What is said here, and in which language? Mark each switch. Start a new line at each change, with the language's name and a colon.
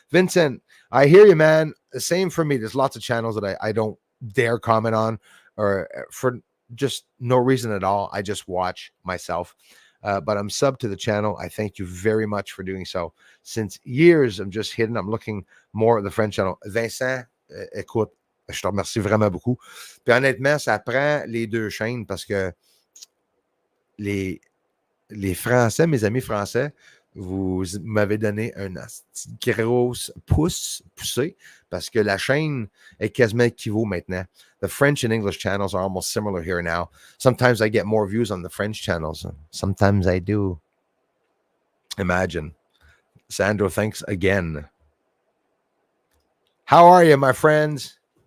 English: Vincent, I hear you, man. The same for me. There's lots of channels that I don't dare comment on or for just no reason at all. I just watch myself. But I'm sub to the channel. I thank you very much for doing so. Since years, I'm just hidden. I'm looking more at the French channel.
French: Vincent, écoute, je te remercie vraiment beaucoup. Puis honnêtement, ça prend les deux chaînes parce que les Français, mes amis français, vous m'avez donné un gros poussé parce que la chaîne est quasiment équivaut maintenant.
English: The French and English channels are almost similar here now. Sometimes I get more views on the French channels. Sometimes I do. Imagine. Sandro, thanks again. How are you, my friends?